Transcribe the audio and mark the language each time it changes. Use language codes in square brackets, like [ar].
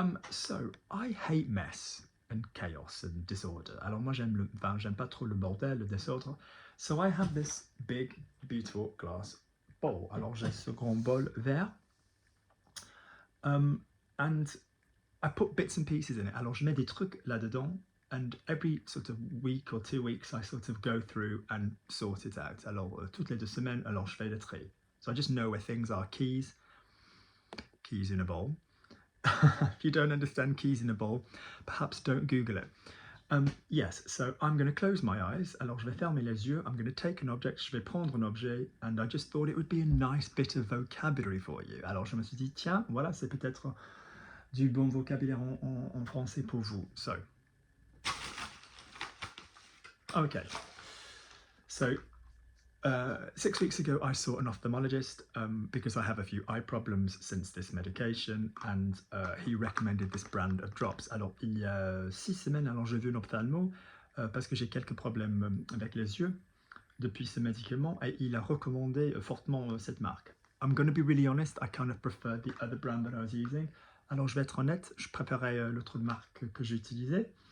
[en] So I hate mess and chaos and disorder. [fr] Alors moi j'aime pas trop le bordel, le désordre. [en] So I have this big, beautiful glass bowl. [fr] Alors j'ai ce grand bol vert. [en] And I put bits and pieces in it. [fr] Alors je mets des trucs là-dedans. [en] And every sort of week or 2 weeks, I sort of go through and sort it out. [fr] Alors toutes les 2 semaines, alors je fais le tri. [en] So I just know where things are. Keys in a bowl. If you don't understand keys in a bowl, perhaps don't Google it. Yes, so I'm going to close my eyes. [fr] Alors je vais fermer les yeux. [en] I'm going to take an object. [fr] Je vais prendre un objet. [en] And I just thought it would be a nice bit of vocabulary for you. [fr] Alors je me suis dit, tiens, voilà, c'est peut-être du bon vocabulaire en français pour vous. [en] So, okay. So, 6 weeks ago, I saw an ophthalmologist because I have a few eye problems since this medication, and he recommended this brand of drops. [fr] Alors, il y a 6 semaines, alors j'ai vu un ophtalmo parce que j'ai quelques problèmes avec les yeux depuis ce médicament, et il a recommandé fortement cette marque. [en] I'm going to be really honest, I kind of prefer the other brand that I was using. [fr] Alors, je vais être honnête, je préférais l'autre marque que j'utilisais.